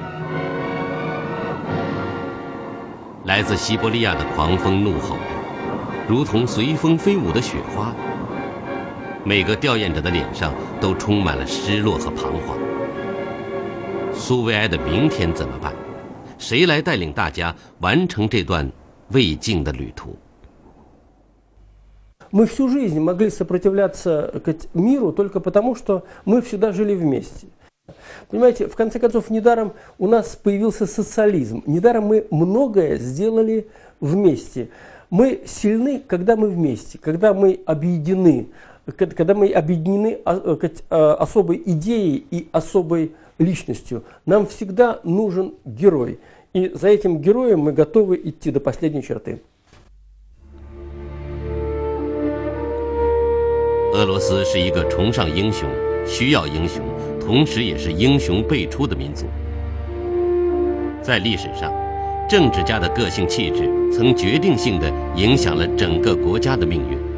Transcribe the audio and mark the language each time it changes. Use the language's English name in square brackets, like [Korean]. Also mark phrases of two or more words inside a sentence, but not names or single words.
[Chinese] 来自西伯利亚的狂风怒吼着，如同随风飞舞的雪花。每个吊唁者的脸上都充满了失落和彷徨。苏维埃的明天怎么办？谁来带领大家完成这段未尽的旅途 [Russian] ？Мы всю жизнь могли сопротивляться миру только потому, что мы всегда жили вместе. Понимаете, в конце концов, недаром у нас появился социализм, недаром мы многое сделали вместе. Мы сильны, когда мы вместе, когда мы объединены особой идеей и особой личностью. Нам всегда нужен герой, и за этим героем мы готовы идти до последней черты. [Chinese] 俄罗斯是一个崇尚英雄、需要英雄，同时也是英雄辈出的民族。在历史上，政治家的个性气质曾决定性地影响了整个国家的命运。